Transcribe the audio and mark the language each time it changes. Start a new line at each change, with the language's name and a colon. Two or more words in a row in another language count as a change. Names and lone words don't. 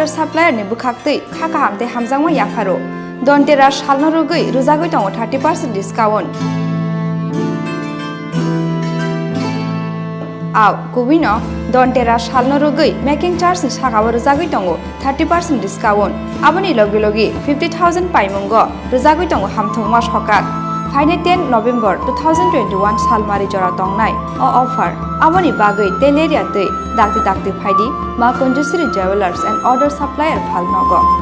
Kok Borok: सप्लायर नि बुखाक्तै खाका हामते हामजांमा याफारो दन्तेरा सालनो रगै रुजागै दङ 30% डिस्काउन्ट Aw kubino dontera salno rogoi
English: making charge
Kok Borok: ni sakabo rojagoi tongo 30% discount. Aboni logi logi 50,000 paimungo rojagoi tongo hamthongma sokak. Faine 10 November 2021 salmari jora tongnai o offer. Aboni bagoi teleria tei dakti dakti phaidi ma Conjusri Jewelers and Order Supplier phalnogo.